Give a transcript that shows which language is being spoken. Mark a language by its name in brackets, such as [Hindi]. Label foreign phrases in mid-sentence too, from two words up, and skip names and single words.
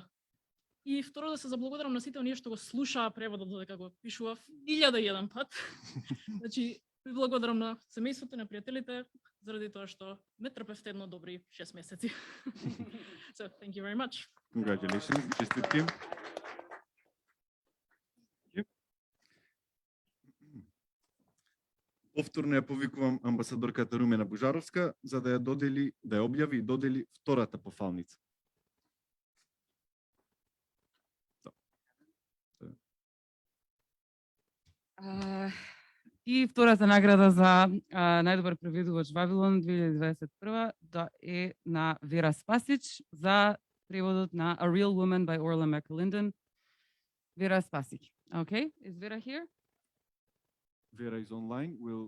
[Macedonian] И второ, да се заблагодарам на сите оние што го слушаа преводот додека го пишував 1001 пат. Значи, ви благодарам на семејството, на пријателите, заради тоа што ме трпевте едно добри 6 месеци. [English] So, thank you very much. Congratulations, [Macedonian] честитки. Повторно ја повикувам амбасадорката Румена Бужаровска за да ја додели, да ја објави и додели втората пофалница. И втората награда за најдобар преведувач Вавилон 2021 да е на Вера Спасич за преводот на A Real Woman by Orla McAlinden. Вера Спасич. [English] Okay, is Vera here? Вера is online.